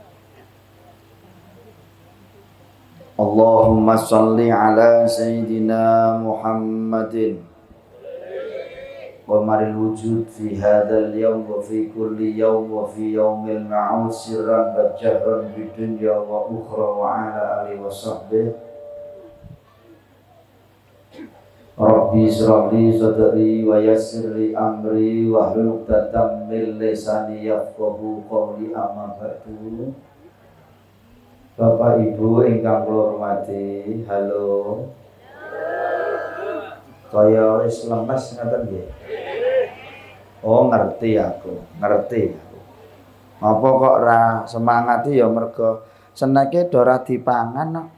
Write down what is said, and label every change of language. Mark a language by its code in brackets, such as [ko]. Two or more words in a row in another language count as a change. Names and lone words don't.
[ar] اللهم صل على سيدنا محمد قمر الوجود في هذا اليوم وفي كل يوم وفي اليوم الموعود سرا وجهرا بالدنيا والأخرى وعلى آله وصحبه. رب اشرح لي صدري ويسر لي أمري واحلل عقدة من لساني يفقهوا قولي أما بعد. [jv] Bapak Ibu ingkang kula hormati, halo. Kaya wis lemes ngoten nggih. Oh, ngerti aku. Apa kok ora semangati ya mergo seneke do ora dipangan kok.